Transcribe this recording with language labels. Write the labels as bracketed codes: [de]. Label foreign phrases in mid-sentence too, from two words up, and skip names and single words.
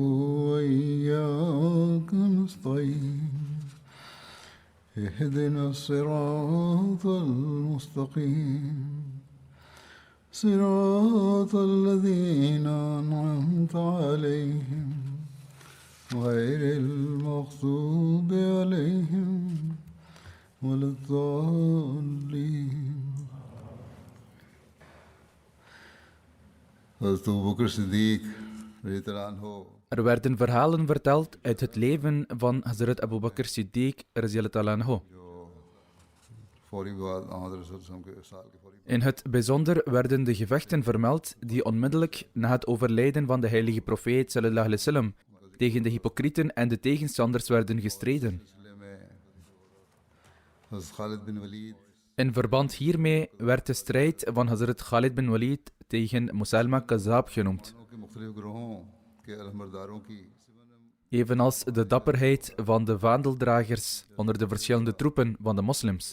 [ar] وإياك نستعين اهدنا الصراط المستقيم صراط الذين أنعمت عليهم غير المغضوب عليهم ولا الضالين. [nl] Hazrat Abu Bakr Siddiq [ar] رضي الله عنه. [nl] Er werden verhalen verteld uit het leven van Hazrat Abu Bakr Siddiq [ar] رضي الله عنه. [nl] In het bijzonder werden de gevechten vermeld die onmiddellijk na het overlijden van de heilige profeet [ar] صلى الله عليه وسلم [nl] tegen de hypocrieten en de tegenstanders werden gestreden. In verband hiermee werd de strijd van Hazrat Khalid bin Walid tegen Musailama Kazzab genoemd. Evenals de dapperheid van de vaandeldragers onder de verschillende troepen van de moslims.